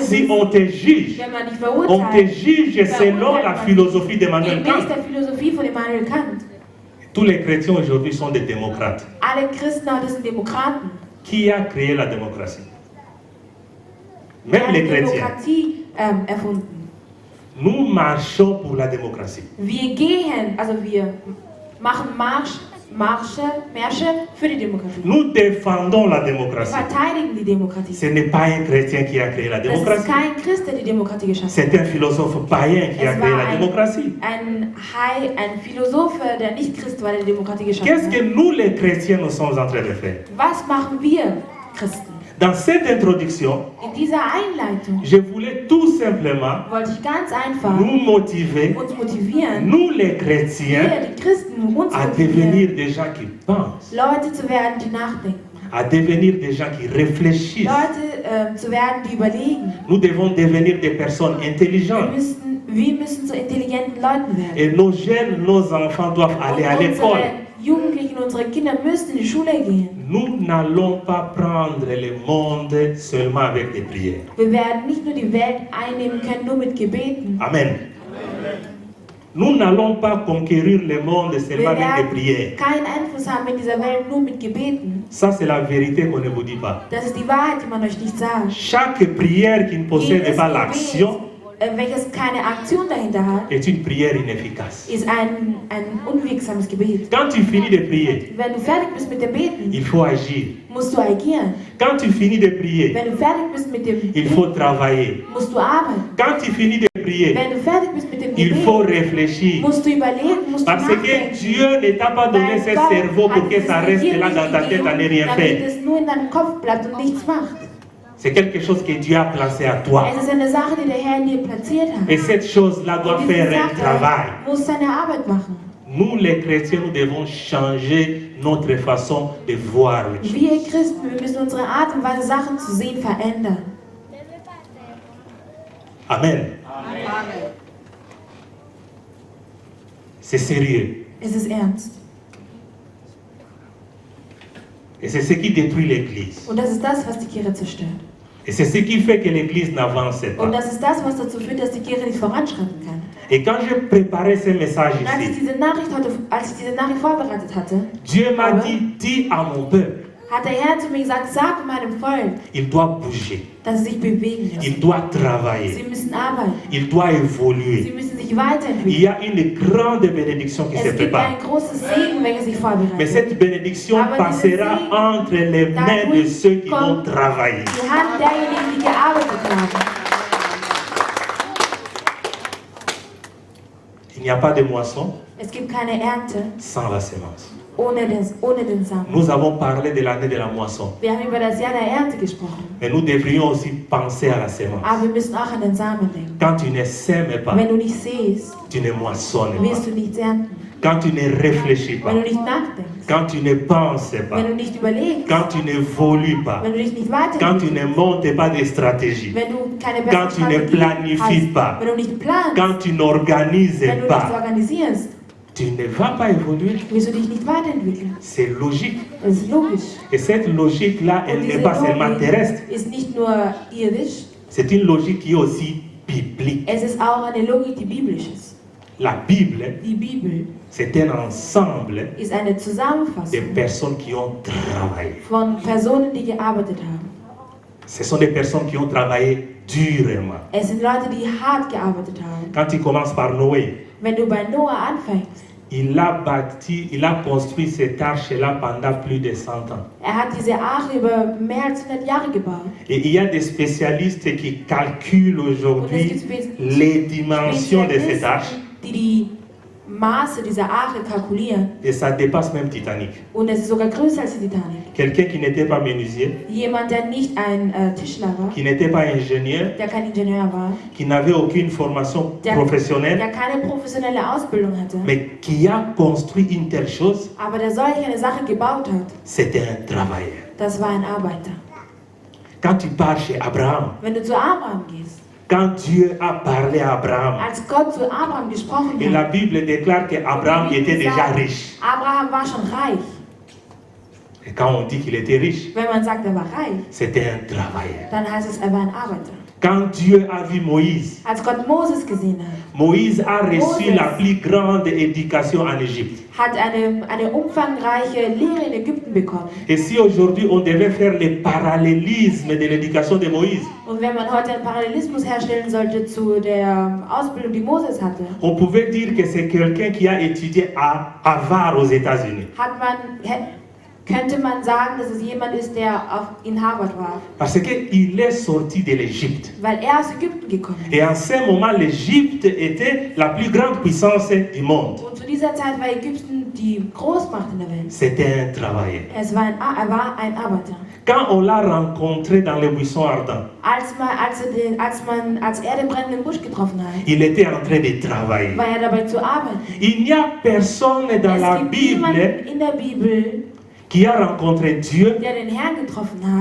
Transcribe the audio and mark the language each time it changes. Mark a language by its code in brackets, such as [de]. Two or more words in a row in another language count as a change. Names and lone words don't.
[fr] si [de] bist, [fr] on te juge, [de] wenn man dich [fr] on te [de] verurteilt, [fr] juge selon la philosophie d'Emmanuel [de] gemäß Kant. der Philosophie von Immanuel Kant. [fr] Tous les chrétiens aujourd'hui sont des démocrates. [de] Alle Christen heute sind Demokraten. [fr] Qui a créé la démocratie? Même [de] Wer [fr] les [de] hat [fr] chrétiens. [de] Demokratie erfunden. [fr] Nous marchons pour la démocratie. [de] Wir gehen, also wir machen Märsche für die Demokratie. [fr] Nous défendons la [de] Wir [fr] démocratie. [de] verteidigen die Demokratie. [fr] Ce n'est pas un chrétien qui a créé la [de] Das ist [fr] démocratie. [de] kein Christ, der die Demokratie geschaffen hat. [fr] C'est un philosophe païen qui a [de] Es [fr] créé [de] war [fr] la démocratie. [de] ein Philosoph, der nicht Christ war, der die Demokratie geschaffen [fr] Qu'est-ce que [de] hat. [fr] nous les chrétiens nous sommes en train de faire? [de] Was machen wir Christen? [fr] Dans cette introduction, [de] In dieser Einleitung [fr] je voulais tout simplement [de] wollte ich ganz einfach [fr] nous motiver, [de] uns motivieren, [fr] nous les chrétiens, [de] wir, die Christen, uns [fr] à [de] motivieren, [fr] devenir des gens qui pensent, [de] Leute zu werden, die nachdenken. [fr] à devenir des gens qui réfléchissent. [de] Leute zu werden, die überlegen. [fr] Nous devons devenir des personnes intelligentes. [de] Wir müssen zu intelligenten Leuten werden. [fr] Et nos jeunes, nos enfants doivent aller à l'école. [de] Jugendlichen, unsere Kinder müssen in die Schule gehen. [fr] Nous n'allons pas prendre le monde seulement avec des prières. [de] Wir werden nicht nur die Welt einnehmen können, nur mit Gebeten. Amen. [fr] Nous n'allons pas conquérir le monde [de] Wir [fr] seulement avec des [de] werden [fr] prières. [de] keinen Einfluss haben in dieser Welt, nur mit Gebeten. [fr] Ça, c'est la vérité qu'on ne vous dit pas. [de] Das ist die Wahrheit, die man euch nicht sagt. [fr] Chaque prière qui ne possède [de] Jedes [fr] pas l'action [de] Gebet, welches keine Aktion dahinter hat, [fr] est une prière inefficace. [de] ist ein unwegsames Gebet. [fr] Quand tu finis de prier, [de] Wenn du fertig bist mit dem Beten, [fr] il faut agir. [de] musst du agieren. [fr] Quand tu finis de prier, [de] Wenn du fertig bist mit dem [fr] il faut [de] Beten, [fr] travailler. [de] musst du arbeiten. [fr] Quand tu finis de prier, [de] Wenn du fertig bist mit dem [fr] il faut [de] Gebet, [fr] réfléchir. [de] musst du überlegen, musst du [fr] Parce que [de] nachdenken. [fr] Dieu ne t'a pas donné [de] Weil [fr] ce [de] Gott [fr] cerveau pour [de] hat [fr] que [de] dieses [fr] ça reste [de] Gehirn [fr] là dans ta [de] nicht [fr] tête à ne [de] gegeben, [fr] rien [de] damit [fr] faire. [de] es nur in deinem Kopf bleibt und nichts macht. [fr] C'est quelque chose que Dieu a placé à toi. [de] Es ist eine Sache, die der Herr in dir platziert hat. [fr] Et cette chose-là doit [de] Und diese [fr] faire un travail. [de] Sache muss seine Arbeit machen. [fr] Nous, les chrétiens, nous devons changer notre façon de voir les choses. [de] Wir Christen, wir müssen unsere Art und Weise, Sachen zu sehen, verändern. [fr] Amen. C'est sérieux. [de] Es ist ernst. [fr] Et c'est ce qui détruit l'Église. [de] Und das ist das, was die Kirche zerstört. [fr] Et c'est ce qui fait que l'Église n'avance [de] Und [fr] pas. [de] das ist das, was dazu führt, dass die Kirche nicht voranschreiten kann. [fr] Et quand j'ai préparé ce message [de] Und als ich [fr] ici, [de] diese Nachricht vorbereitet hatte, [fr] Dieu m'a dit, dis à mon peuple, [de] hat der Herr zu mir gesagt, sag meinem Volk, [fr] il doit bouger, [de] dass sie sich bewegen müssen. [fr] il doit travailler, [de] Sie müssen arbeiten. [fr] il doit [de] Sie [fr] évoluer. [de] müssen sich [fr] Il [de] weiterentwickeln. [fr] y a une grande bénédiction qui se [de] Es gibt [fr] prépare. [de] ein großes Segen, welches sich [fr] Mais [de] vorbereitet. [fr] cette bénédiction passera entre les mains de ceux qui vont travailler. [de] Die Hand derjenigen, die gearbeitet haben. [fr] Il n'y a pas de moisson [de] Es gibt keine Ernte [fr] sans la sémence. [de] ohne den Samen. [fr] Nous avons parlé de l'année de la moisson, [de] Wir haben über das Jahr der Ernte gesprochen. [fr] mais nous devrions aussi penser à la sémence. [de] Aber wir müssen auch an den Samen denken. [fr] Quand tu ne sèmes pas, [de] Wenn du nicht siehst, [fr] tu ne moissonnes [de] wirst [fr] pas. [de] du nichts ernten. [fr] Quand tu ne réfléchis pas, [de] Wenn du nicht nachdenkst, [fr] quand tu ne penses pas, [de] wenn du nicht überlegst, [fr] quand tu n'évolues pas, [de] wenn du dich nicht [fr] quand tu [de] weiterentwickelst, [fr] ne montes pas de stratégie, [de] wenn du keine [fr] quand [de] bessere [fr] tu ne [de] Strategie [fr] planifies [de] hast, [fr] pas, [de] wenn du nicht planst, [fr] quand tu n'organises [de] wenn du nichts [fr] pas, [de] organisierst, [fr] tu ne vas pas évoluer. [de] wirst du dich nicht weiterentwickeln. [fr] C'est logique. [de] Das ist logisch. [fr] Et cette logique-là, elle [de] Und [fr] n'est [de] diese [fr] pas seulement [de] Logik [fr] terrestre, [de] ist nicht nur irdisch, [fr] c'est une logique qui est aussi biblique. [de] es ist auch eine Logik, die biblisch ist. [fr] La Bible, [de] Die Bibel [fr] c'est un ensemble [de] ist eine [fr] de [de] Zusammenfassung [fr] personnes qui ont travaillé. [de] von Personen, die gearbeitet haben. [fr] Ce sont des personnes qui ont travaillé durement. [de] Es sind Leute, die hart gearbeitet haben. [fr] Quand tu commences par Noé, [de] Wenn du bei Noah anfängst, [fr] il a construit cette arche-là pendant plus de 100 ans. [de] hat diese Arche über mehr als 100 Jahre gebaut. [fr] Et il y a des spécialistes qui calculent [de] Und es [fr] aujourd'hui [de] gibt [fr] les dimensions de cette arche. [de] Spezialisten, die Maße dieser Arche kalkulieren. [fr] Et ça dépasse même Titanic. [de] Und es ist sogar größer als die Titanic. [fr] Quelqu'un qui n'était pas menuisier, [de] Jemand, der nicht ein Tischler war, [fr] qui n'était pas ingénieur, [de] der kein Ingenieur war, [fr] qui n'avait aucune formation [de] der [fr] professionnelle, [de] keine professionelle Ausbildung hatte, [fr] mais qui a construit une telle chose, [de] aber der solch eine Sache gebaut hat, [fr] c'était un travailleur. [de] das war ein Arbeiter. [fr] Quand tu pars chez Abraham, [de] Wenn du zu Abraham gehst, [fr] quand Dieu a parlé à Abraham, [de] als Gott zu Abraham gesprochen [fr] et la [de] hat, [fr] Bible déclare qu'Abraham [de] die Bibel [fr] était déjà [de] sagt, [fr] riche. [de] Abraham war schon reich. [fr] Et quand on dit qu'il était riche, [de] Wenn man sagt, er war reich, [fr] c'était un travailleur. [de] dann heißt es, er war ein Arbeiter. [fr] Quand Dieu a vu Moïse, [de] Als Gott Moses gesehen hat, [fr] Moïse a reçu [de] Moses [fr] la plus grande éducation en Égypte. [de] hat eine umfangreiche Lehre in Ägypten bekommen. [fr] Et si aujourd'hui on devait faire le parallélisme de l'éducation de Moïse, [de] Und wenn man heute einen Parallelismus herstellen sollte zu der Ausbildung, die Moses hatte, [fr] on pouvait dire que c'est quelqu'un qui a étudié à Harvard aux États-Unis. [de] Könnte man sagen, dass es jemand ist, der in Harvard war. [fr] Parce qu'il est sorti de l'Égypte. [de] Weil er aus Ägypten gekommen ist. [fr] Et en ce moment, l'Égypte était la plus grande puissance du monde. [de] Und zu dieser Zeit war Ägypten die Großmacht in der Welt. [fr] C'était un travailleur. [de] Er war ein Arbeiter. [fr] Quand on l'a rencontré dans les buissons ardents, [de] Als er den brennenden Busch getroffen hat, [fr] il était en train de travailler. [de] war er dabei zu arbeiten. [fr] Il n'y a personne dans [de] Es [fr] la [de] gibt [fr] Bible [de] niemanden in der Bibel, [fr] qui a rencontré Dieu [de] der den Herrn getroffen hat,